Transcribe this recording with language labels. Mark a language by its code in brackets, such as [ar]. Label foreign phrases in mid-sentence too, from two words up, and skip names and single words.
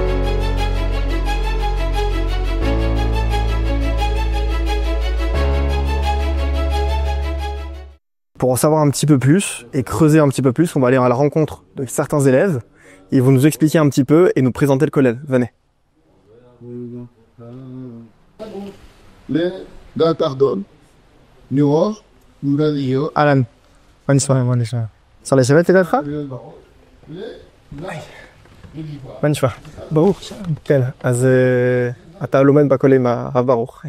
[fr] Pour en savoir un petit peu plus et creuser un petit peu plus, on va aller à la rencontre de certains élèves. Ils vont nous expliquer un petit peu et nous présenter le kollel. Venez. [he] אהלן, מה נשמע? אפשר לשבת לידך? מה נשמע? ברוך. כן, אז אתה לומד בכולל עם הרב ברוך.